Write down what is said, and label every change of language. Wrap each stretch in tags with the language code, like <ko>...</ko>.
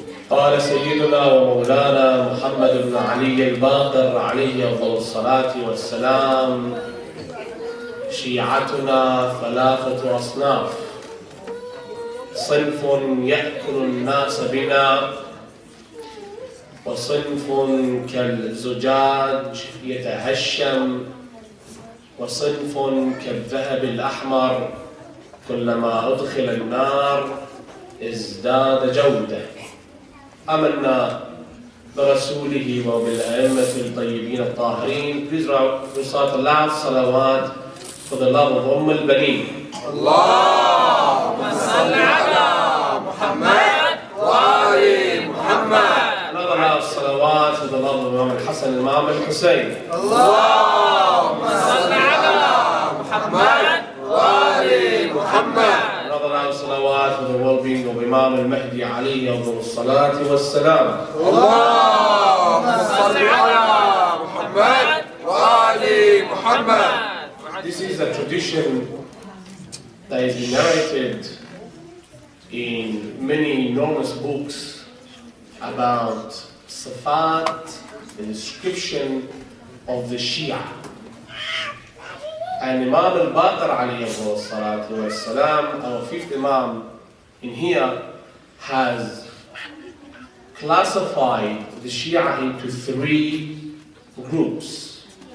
<ar>قال سيدنا ومولانا محمد بن علي الباقر عليه أفضل الصلاة والسلام: شيعتنا ثلاثة أصناف، صنف يأكل الناس بنا، وصنف كالزجاج يتهشم، وصنف كالذهب الأحمر كلما أدخل النار ازداد جودة. آمنا برسوله وبالأئمة الطيبين الطاهرين.</ar> <en>Please recite the last salawat for the love of البنين.</en> <ar>اللهم صل على محمد وآل محمد.</ar> <en>Another last salawat for the love of Imam Hassan Imam Al-Hussein.</en> <ar>اللهم صل على محمد وآل محمد.</ar> <en>Another last salawat for the well-being of Imam Al-Mahdi</en> <ar>عليه أفضل الصلاة والسلام. اللهم صل على محمد وآل محمد.</ar> <en>This is a tradition that is narrated in many enormous books about Sifat, the description of the Shia. And Imam Al-Baqir alayhi salatu wassalam, our fifth Imam in here, has classified the Shia into three groups.</en>